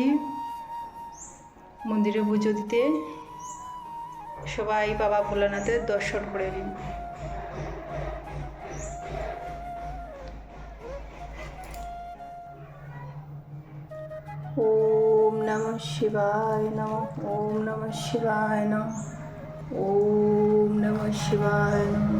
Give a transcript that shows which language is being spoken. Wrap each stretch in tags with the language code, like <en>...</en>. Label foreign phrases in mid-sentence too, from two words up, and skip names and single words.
<bn>মন্দিরে পুজো দিতে সবাই বাবা ভোলানাথের দর্শন করে নিন।</bn> <sa>ওম নমঃ শিবায় নমঃ। ওম নমঃ শিবায় নমঃ। ওম নমঃ শিবায় নমঃ।</sa>